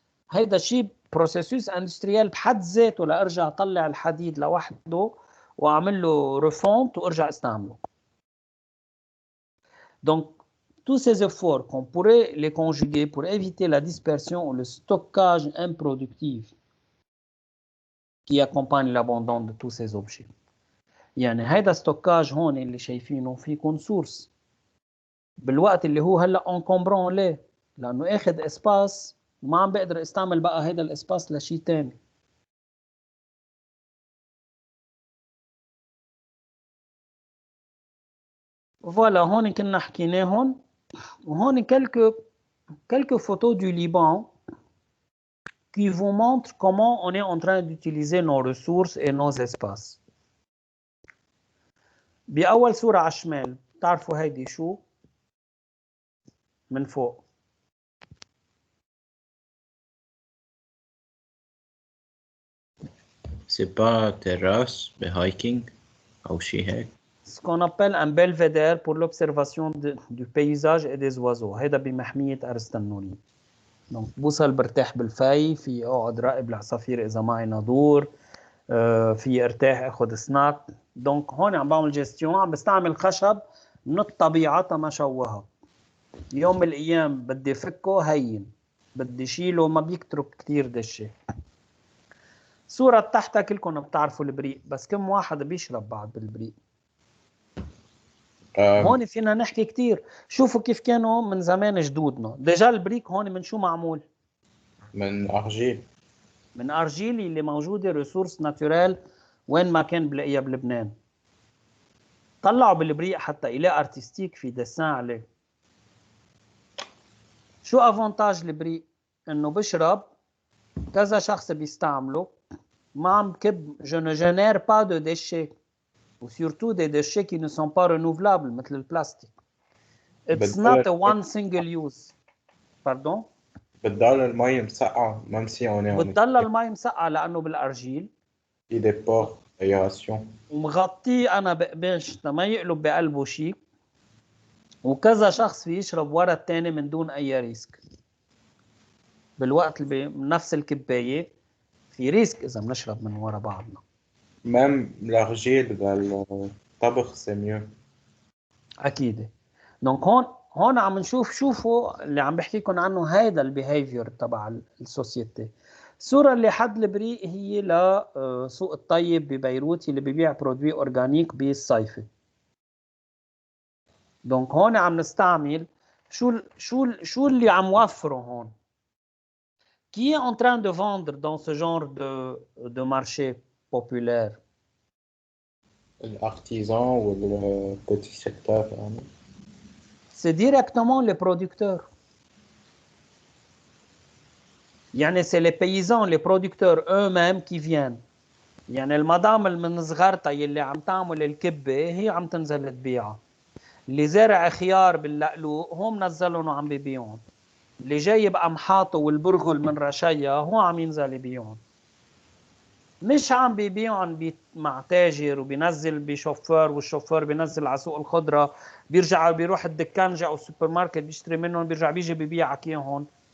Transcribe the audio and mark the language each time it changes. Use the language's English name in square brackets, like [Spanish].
[Arabic] هيدا شيء بروسيسوس اندستريال بحد ذاته لارجع اطلع الحديد لوحده واعمل له ريفونت وارجع استعمله. [French] Donc tous ces efforts qu'on pourrait les conjuguer pour éviter la dispersion ou le stockage improductif qui accompagne l'abandon de tous ces objets. [Arabic] يعني هيدا ستوكاج هون اللي شايفينه فيكون سورس بالوقت اللي هو هلا انكمبرون. ليه؟ لانه اخذ اسباس وما عم بقدر استعمل بقى هيدا الاسباس لشيء ثاني. فوالا هون كنا حكيناهم، وهون [French] quelques photos du Liban qui vous montrent comment on est en train d'utiliser nos ressources et nos espaces. [Arabic] بأول صورة على الشمال بتعرفوا هيدي شو؟ من فوق [French] C'est pas terrasse [Arabic] بهايكينج أو شي هيك؟ [French] ce qu'on appelle un belvédère pour l'observation du paysage et des oiseaux. [Arabic] هيدا بمحمية أرستنولي. دونك بوصل برتاح بالفي، في اقعد راقب العصافير إذا معي نادور، في ارتاح اخذ سناك. دونك هون عم بعمل جيستيون، عم بستعمل خشب من الطبيعة تما شوهها. يوم من الأيام بدي فكه هين، بدي شيله ما بيكترك كتير دشة. صورة تحتها كلكم بتعرفوا البريق، بس كم واحد بيشرب بعد بالبريق؟ هون فينا نحكي كتير. شوفوا كيف كانوا من زمان جدودنا. ديجا البريك هون من شو معمول؟ من أرجيل. من أرجيل اللي موجودة ريسورس ناتورال وين ما كان بلاقيها بلبنان. طلعوا بالبريق حتى إليه ارتستيك في دسان عليه. شو افونتاج البريق؟ انه بشرب كذا شخص بيستعمله، ما عم بكب. [French] je ne génère pas de déchets ou surtout des déchets qui ne sont pas renouvelables [Arabic] مثل البلاستيك. [English] It's not a one single use. [French] Pardon? [Arabic] بتضل المي مسقعة [French] même si on est [Arabic] بتضل المي مسقعة لأنه بالأرجيل. [French] في des ports d'aération. [Arabic] ومغطيه أنا بقباش ما يقلب بقلبه شيء. وكذا شخص بيشرب ورا الثاني من دون أي ريسك. بالوقت اللي بنفس الكباية في ريسك إذا بنشرب من ورا بعضنا. [French] Même l'argile بالطبخ c'est mieux. [Arabic] أكيد. دونك هون عم نشوف، شوفوا اللي عم بحكي لكم عنه، هيدا البيهيفير تبع السوسيتي. الصورة اللي حد البريق هي لسوق الطيب ببيروت اللي ببيع برودوي أورجانيك بالصيفة. دونك هون عم نستعمل شو اللي عم وفره هون. [French] Qui est en train de vendre dans ce genre de marché populaire? L'artisan ou le petit secteur. C'est directement les producteurs. يعني c'est les paysans, les producteurs eux-mêmes qui viennent. [Arabic] يعني المدام من صغرتها يلي عم تعمل الكبة هي عم تنزل تبيعها. اللي زارع خيار باللقلوق هو منزلهم وعم ببيعهم. اللي جايب قمحاطه والبرغل من رشايا هو عم ينزل يبيعهم. مش عم بيبيعهم مع تاجر وبينزل بشوفور والشوفور بينزل على سوق الخضره، بيرجع بيروح الدكان او السوبر ماركت بيشتري منهم، بيرجع بيجي ببيعك اياهم.